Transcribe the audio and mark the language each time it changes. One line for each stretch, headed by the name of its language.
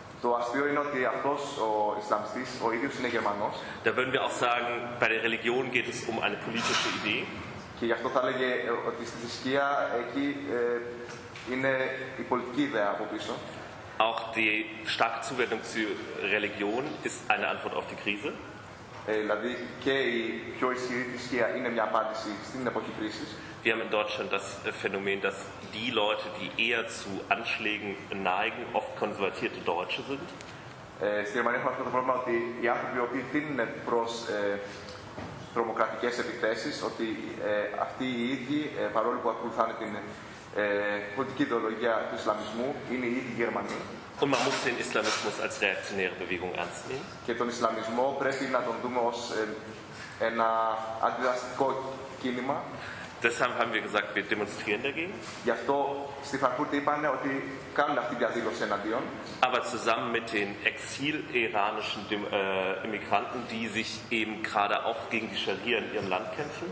Greek: Το αστείο είναι ότι αυτός ο Ισλαμιστής, ο ίδιος είναι Γερμανός.
German: Da würden wir auch sagen, bei der Religion geht es um eine politische Idee.
Greek: Και γι' αυτό θα έλεγε ότι στη θρησκεία εκεί είναι η πολιτική ιδέα από πίσω.
German: Auch die starke Zuwendung zur Religion ist eine Antwort auf die Krise.
Greek: Δηλαδή και η πιο ισχυρή θρησκεία είναι μια απάντηση στην εποχή κρίσης.
German: Wir haben in Deutschland das Phänomen, dass die Leute, die eher zu Anschlägen neigen, oft konvertierte Deutsche sind.
Greek: Στη Γερμανία έχουμε αυτό το πρόβλημα ότι οι άνθρωποι οι οποίοι τίνουν προς τρομοκρατικές επιθέσεις, ότι αυτοί οι ίδιοι, παρόλο που ακολουθάνε την πολιτική ιδεολογία του Ισλαμισμού, είναι οι ίδιοι Γερμανοί.
German: Und man muss den Islamismus als reaktionäre Bewegung ernst nehmen.
Greek: Και τον Ισλαμισμό πρέπει να τον δούμε ως ένα αντιδραστικό κίνημα.
German: Deshalb haben wir gesagt, wir demonstrieren dagegen.
Greek: Γι' αυτό στη Φραγκούρτη είπανε ότι κάνουν αυτή τη διαδήλωση εναντίον.
German: Aber zusammen mit den exil-iranischen Immigranten, die sich eben gerade auch gegen die Scharia in ihrem Land kämpfen.